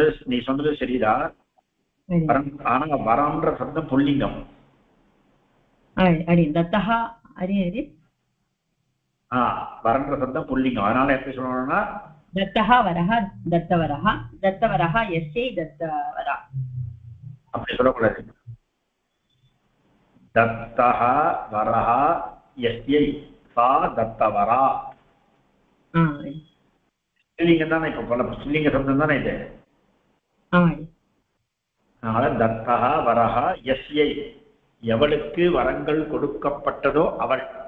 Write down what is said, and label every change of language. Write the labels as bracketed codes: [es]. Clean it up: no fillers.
[ta] நீ சொன்னது சரிதான் ஆனா வரம்ன்ற சப்தம் புல்லிங்கம் அடி தத்தஹ அடி அடி வரம்ன்ற சப்தம் புல்லிங்கம் அதனால எப்படி சொல்லணும்னா [sa] दत्तः वरः दत्तवरः यस्यै दत्तवरा [ta] அப்படி சொல்லக்கூடாது [sa] दत्तः वरः यस्यै सा दत्तवरा [ta] ஸ்ரீலிங்கம் தானே இப்ப பல ஸ்ரீலிங்க சப்தம் தானே இது அதனால [sa] दत्तः वरः यस्यै [ta] எவளுக்கு வரங்கள் கொடுக்கப்பட்டதோ அவள்